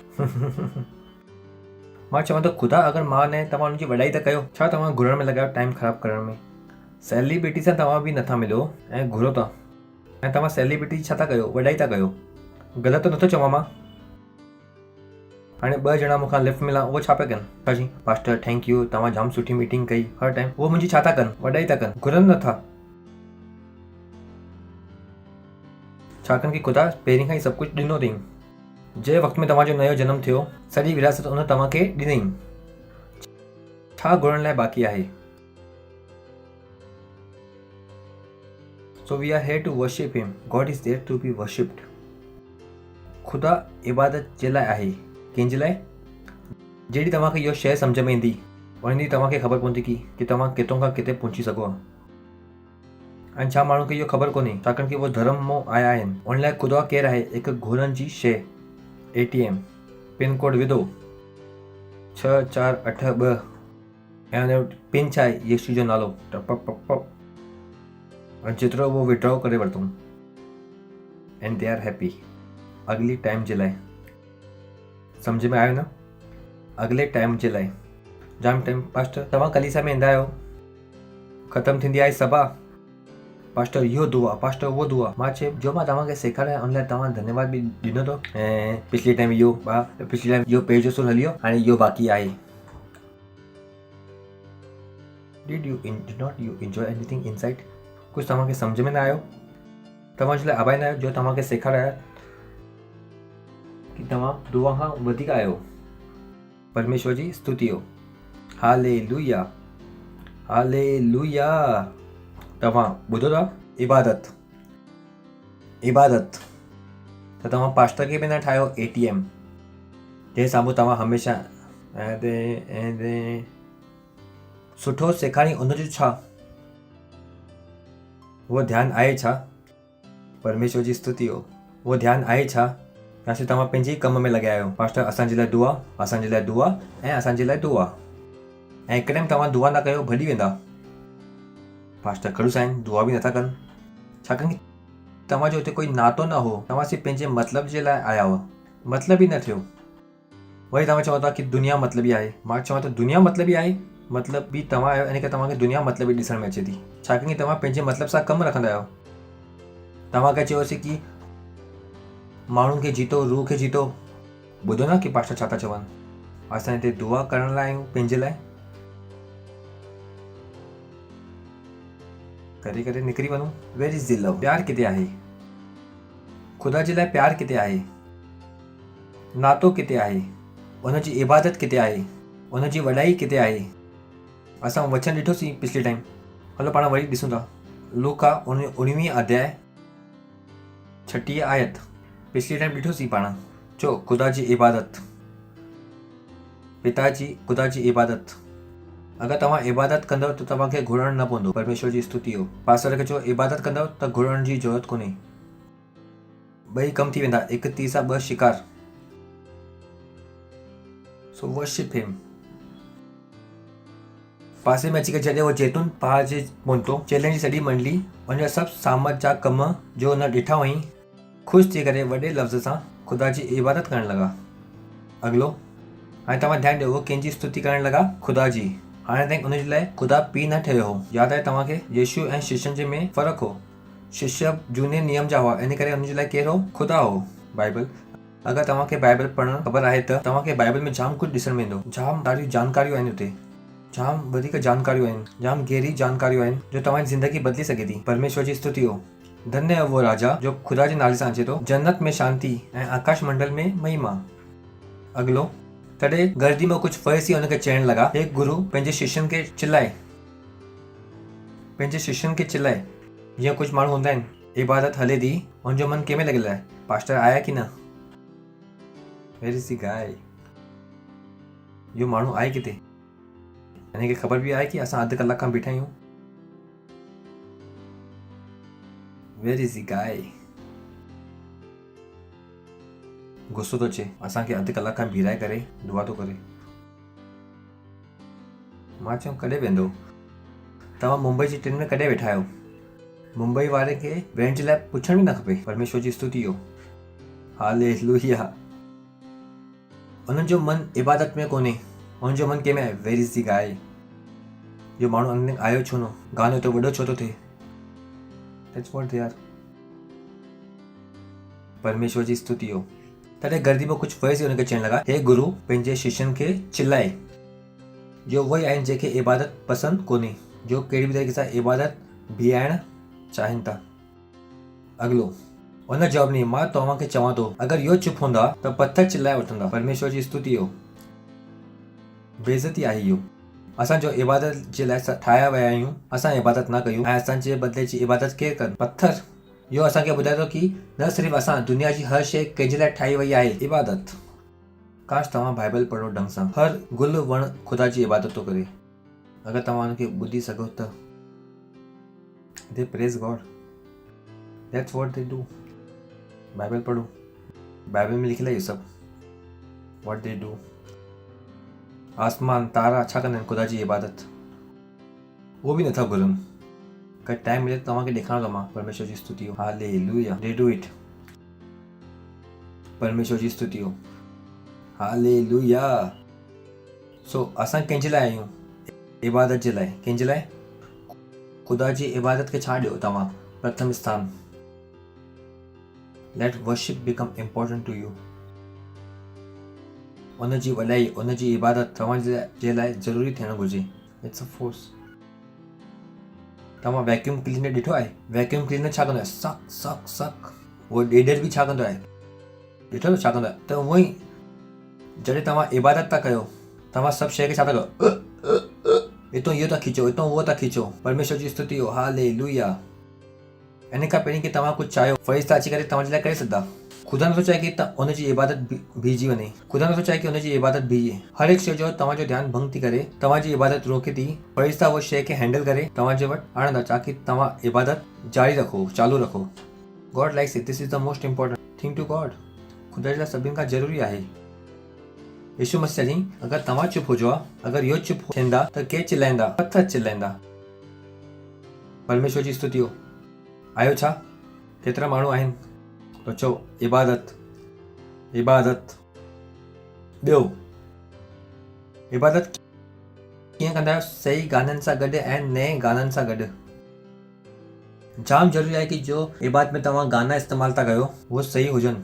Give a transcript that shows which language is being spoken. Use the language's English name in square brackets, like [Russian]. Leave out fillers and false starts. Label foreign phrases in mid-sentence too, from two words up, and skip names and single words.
[Sindhi] मां चवां थो ख़ुदा अगरि मां न तव्हां हुनजी वॾाई त कयो, छा तव्हां घुरण में लॻायो, टाइम ख़राबु करण में? सेलिब्रिटी सां तव्हां बि नथा मिलो ऐं घुरो था, ऐं तव्हां सेलिब्रिटी छा था कयो? वॾाई था कयो। ग़लति त नथो चवां मां? हाणे 2 ॼणा मूंखां लिफ्ट मिला, उहो छा पिया कनि? छा जी पास्टर [English] thank you, [Sindhi] तव्हां जाम सुठी मीटिंग कई, हर टाइम उहो मुंहिंजी छा था कनि? वॾाई था कनि, घुरनि नथा। छाकाणि कि ख़ुदा पहिरीं खां ई सभु कुझु ॾिनो अथई। जंहिं वक़्त में तव्हांजो नयो जनम थियो, सॼी विरासत उन तव्हांखे ॾिनई। छा घुरण लाइ बाक़ी आहे? [English] So we are here to worship him. God is there to be worshipped. [Sindhi] ख़ुदा इबादत जे लाइ आहे। कंहिंजे लाइ? जहिड़ी तव्हांखे इहो शइ सम्झ में ईंदी, वणंदी, तव्हांखे ख़बर पवंदी कि तव्हां किथां खां किथे पहुची सघो। ऐं छा माण्हू खे इहो ख़बर कोन्हे, छाकाणि कि उहो धर्म मां आया आहिनि। उन लाइ ख़ुदा केरु आहे? हिकु घुरनि जी शइ। ATM पिन कोड विधो 6482 ऐं हुनजो पिन छा आहे? यीशु जो नालो। ऐं जेतिरो उहो विड्रॉ करे वरितो [English] and they are happy. [Sindhi] अगली टाइम जे लाइ, सम्झ में आयो न? अगले टाइम जे लाइ। जाम टाइम पास्टर तव्हां कलीसिया में ईंदा आहियो, ख़तमु थींदी आहे सभा, पास्टर इहो दुआ, पास्टर उहो दुआ। मां चयो जो मां तव्हांखे सेखारिया उन लाइ तव्हां धन्यवाद बि ॾिनो अथव। ऐं पिछले टाइम इहो पेज जो सुर हली वियो, हाणे इहो बाक़ी आहे। Did not you enjoy anything inside? कुझु तव्हांखे सम्झ में न आयो? तव्हांजे लाइ आभारी न आहियो जो तव्हांखे सेखारिया कि तव्हां दुआ खां वधीक आहियो। परमेश्वर जी स्तुति हो। हालेलुया, हालेलुया। तव्हां ॿुधो था? इबादत, इबादत त तव्हां पास्टर खे बि न ठाहियो ATM जंहिं साम्हूं तव्हां हमेशह सुठो सेखारी। उनजो छा? उहो ध्यानु आहे छा? परमेश्वर जी स्तुति हो। उहो ध्यानु आहे छा? या सिर्फ़ु तव्हां पंहिंजे ई कम में लॻिया आहियो? पास्टर असांजे लाइ दुआ, असांजे लाइ दुआ ऐं असांजे लाइ दुआ। ऐं हिकु टाइम तव्हां दुआ न कयो, भॼी वेंदा। पास्टर खड़ूस आहिनि, दुआ बि नथा कनि, छाकाणि तव्हांजो हुते कोई नातो न हो। तव्हां सिर्फ़ु पंहिंजे मतिलब जे लाइ आया हुआ, मतिलब ई न थियो। वरी तव्हां चओ था कि दुनिया मतिलबी आहे। मां चवां त दुनिया मतिलबी आहे, मतिलब बि तव्हां आहियो, इन करे तव्हांखे दुनिया मतिलबी ॾिसण में अचे थी, छाकाणि तव्हां पंहिंजे मतिलब सां कमु रखंदा आहियो। तव्हांखे चयोसीं कि माण्हुनि खे जीतो, रूह खे जीतो। ॿुधो न कि पास्टर छा था चवनि? असां हिते दुआ करण लाइ आहियूं पंहिंजे लाइ। करे करे निकिरी वञूं। [English] where is the love? [Sindhi] प्यार किथे आहे? ख़ुदा जे लाइ प्यार किथे आहे? नातो किथे आहे? उनजी इबादत किथे आहे? उनजी वॾाई किथे आहे? असां वचन ॾिठोसीं पिछले टाइम, हलो पाण वरी ॾिसूं था। लूका 19 अध्याय 36 आयत पिछले टाइम ॾिठोसीं पाण। चो ख़ुदा जी इबादत, पिताजी ख़ुदा जी इबादत। अगरि तव्हां इबादत कंदव त तव्हांखे घुरणु न पवंदो। परमेश्वर जी स्तुति हो। पास्टर खे चओ इबादत कंदव त घुरणु जी ज़रूरत कोन्हे, ॿई कम थी वेंदा, हिकु तीर सां ॿ शिकार। [English] so worship him. [Sindhi] पासे में अची करे जॾहिं उहो जैतून पहाड़ जे पहुतो, चेलनि जी सॼी मंडली उनजा सभु सामत जा कम जो हुन ॾिठा हुअईं, ख़ुशि थी करे वॾे लफ़्ज़ सां ख़ुदा जी इबादत करणु लॻा। अॻिलो, हाणे तव्हां ध्यानु ॾियो, उहो कंहिंजी स्तुति करणु लॻा? ख़ुदा जी। हाणे ताईं उनजे लाइ ख़ुदा पीउ न ठहियो हो। यादि आहे तव्हांखे? यीशु ऐं शिष्यनि जे में फ़र्क़ु हो। शिष्य झूने नियम जा हुआ, इन करे उनजे लाइ केरु हो? ख़ुदा हो। बाइबल, अगरि तव्हांखे बाइबल पढ़णु ख़बर आहे त तव्हांखे बाइबल में जाम कुझु ॾिसणु वेंदो। जाम ॾाढियूं जानकारियूं आहिनि हुते, जाम वधीक जानकारियूं आहिनि, जाम गहरी जानकारियूं आहिनि जो तव्हांजी ज़िंदगी बदिली सघे थी। परमेश्वर जी स्तुति हो। [Hindi] धन्य है वो राजा [Sindhi] जो ख़ुदा जे नाले सां अचे थो। जन्नत में शांति ऐं आकाश मंडल में महिमा। अॻिलो, तॾहिं गर्दी में कुझु फरीसी हुनखे चवणु लॻा, हे गुरु, पंहिंजे शिष्यनि खे चिल्लाए। जीअं कुझु माण्हू हूंदा आहिनि, इबादत हले थी, हुनजो मन कंहिंमें लॻियलु आहे? पास्टर आया की न? [English] where is the guy? [Sindhi] इहो माण्हू आहे किथे? हिनखे ख़बर बि आहे कि असां अधु कलाक खां बीठा आहियूं? [English] where is the guy? [Sindhi] गुस्सो थो अचे, असांखे अधु कलाक खां बीहाए करे दुआ थो करे। मां चयो कॾहिं वेंदो? तव्हां मुंबई जी ट्रेन में कॾहिं वेठा आहियो? मुंबई वारे खे वेहण जे लाइ पुछण बि न खपे। परमेश्वर जी स्तुति हो। हालेलुया। उन्हनि जो मन इबादत में कोन्हे, उन्हनि जो मन कंहिंमें आहे? [English] where is the guy? [Sindhi] जो माण्हू अंदरि आयो छो न? गानो तो वॾो छो थो थिए? [English] that's what they are. [Sindhi] परमेश्वर जी स्तुति हो। तॾहिं गर्दी में कुझु फरीसी हुनखे चवणु लॻा, हे गुरु, पंहिंजे शिष्यनि खे चिल्लाए। जो उहे आहिनि जेके इबादत पसंदि कोन्हे, जो कहिड़ी बि तरीक़े सां इबादत बीहाइणु चाहिनि था। अॻिलो, हुन जवाब ॾिनो, मां तव्हांखे चवां थो, अगरि इहो चुप हूंदा त पत्थर चिल्लाए वठंदा। परमेश्वर जी स्तुति हो। बेइज़ती आहे इहो। असां जो इबादत जे लाइ ठाहिया विया आहियूं, असां इबादत न कयूं ऐं असांजे बदिले जी इबादत केरु कनि? पत्थर। इहो असांखे ॿुधाए थो कि न सिर्फ़ु असां, दुनिया जी हर शइ कंहिंजे लाइ ठाही वई आहे? इबादत। काश तव्हां बाइबल पढ़ो ढंग सां। हर गुल वण ख़ुदा जी इबादत थो करे। अगरि तव्हां हुनखे ॿुधी सघो त [English] they praise God. that's what they do. [Sindhi] बाइबल पढ़ो, बाइबल में लिखियलु आहे इहो सभु। [English] what they do. [Sindhi] आसमान तारा छा कंदा आहिनि? ख़ुदा जी इबादत। उहो बि नथा घुरनि। कॾहिं टाइम मिले तव्हांखे ॾेखारियो मां। परमेश्वर जी स्तुति हो। हालेलुया। [English] they do it. [Sindhi] परमेश्वर जी स्तुति हो। हालेलुया। सो असां कंहिंजे लाइ आहियूं? इबादत जे लाइ। कंहिंजे लाइ? ख़ुदा जी इबादत खे छा ॾियो तव्हां? प्रथम स्थान। [English] let worship become important to you. [Sindhi] उनजी वॾाई, उनजी इबादत तव्हांजे लाइ ज़रूरी थियणु घुरिजे। [English] it's a force. [Sindhi] तव्हां वैक्यूम क्लीनर ॾिठो आहे? वैक्यूम क्लीनर छा कंदो आहे? सक सक सक। उहो ॾेढर बि छा कंदो आहे? ॾिठो छा कंदो आहे? त उहो ई जॾहिं तव्हां इबादत था कयो, तव्हां सभु शइ खे छा था कयो? हितां इहो था खीचो, हितां उहो था खीचो। परमेश्वर जी स्तुति हो। हालेलुया। इन खां पहिरीं कि तव्हां कुझु चाहियो, फरिश्ता अची करे तव्हांजे लाइ करे सघंदा। ख़ुदा नथो चाहे कि हुनजी इबादत बीहिजी वञे। ख़ुदा नथो चाहे कि हुनजी इबादत बीहे। हर हिकु शइ जो तव्हांजो ध्यानु भंग थी करे, तव्हांजी इबादत रोके थी। फरिश्ता उहा शइ खे हैंडल करे तव्हांजे वटि आणंदा ताकि तव्हां इबादत जारी रखो, चालू रखो। [English] God likes it. this is the most important thing to God. [Sindhi] ख़ुदा जे लाइ सभिनि खां ज़रूरी आहे। यीशु मसीह चई, अगरि तव्हां चुप हुजो, अगरि इहो चुप थींदा त केरु चिल्लाईंदा? पत्थर चिल्लाईंदा। परमेश्वर जी स्तुति हो। आयो छा? केतिरा माण्हू आहिनि? तो चओ इबादत, इबादत। ॿियो, इबादत कीअं कंदा आहियो? सही गाननि सां गॾु ऐं नए गाननि सां गॾु। जाम ज़रूरी आहे कि जो इबादत में तव्हां गाना इस्तेमालु था कयो, उहो सही हुजनि।